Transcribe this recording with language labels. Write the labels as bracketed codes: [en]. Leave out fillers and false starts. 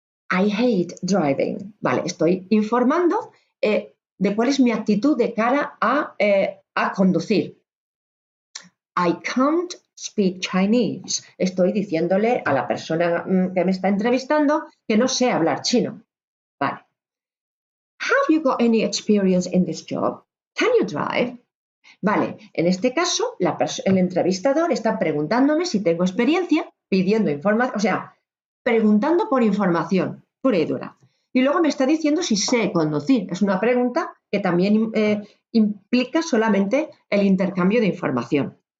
[en] I hate driving. [es] Vale, estoy informando de cuál es mi actitud de cara a conducir. [en] I can't speak Chinese. [es] Estoy diciéndole a la persona que me está entrevistando que no sé hablar chino. Vale. [en] Have you got any experience in this job? Can you drive? [es] Vale, en este caso, el entrevistador está preguntándome si tengo experiencia, pidiendo información, o sea, preguntando por información pura y dura. Y luego me está diciendo si sé conducir. Es una pregunta que también implica solamente el intercambio de información.